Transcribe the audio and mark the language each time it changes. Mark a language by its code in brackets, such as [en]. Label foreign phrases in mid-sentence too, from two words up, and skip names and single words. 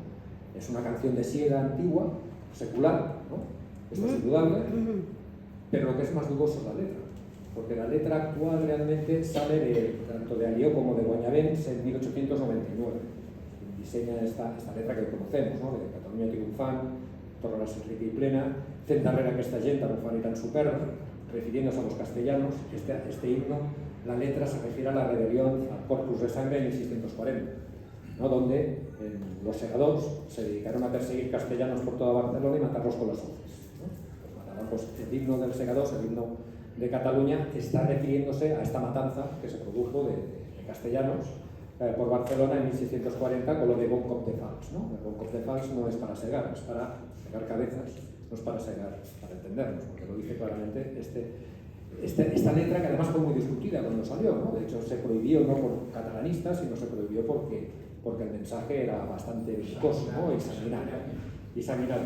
[es] Es una canción de siega antigua, secular, ¿no? Esto es indudable, pero lo que es más dudoso es la letra, porque la letra actual realmente sale tanto de Alió como de Guanyabens en 1899. Diseña esta letra que conocemos, ¿no? [ca] De Catalunya triunfant, torna a ser rica y plena, fent darrere aquesta gent tan ufana y tan superba, [es] refiriéndose a los castellanos. Este himno, la letra se refiere a la rebelión al Corpus de Sangre en 1640, ¿no? Donde los segadors se dedicaron a perseguir castellanos por toda Barcelona y matarlos con las hoces, ¿no? Pues mataban, pues, el himno del Segadors, el himno de Cataluña, está refiriéndose a esta matanza que se produjo de castellanos por Barcelona en 1640 con lo de Bon Cop de Fals, ¿no? El Bon Cop de Fals no es para segar, es para segar cabezas, no es para segar, para entendernos, porque lo dice claramente esta letra, que además fue muy discutida cuando salió, ¿no? De hecho se prohibió no por catalanistas, sino se prohibió porque el mensaje era bastante viscoso, ¿no? Y sanguinario.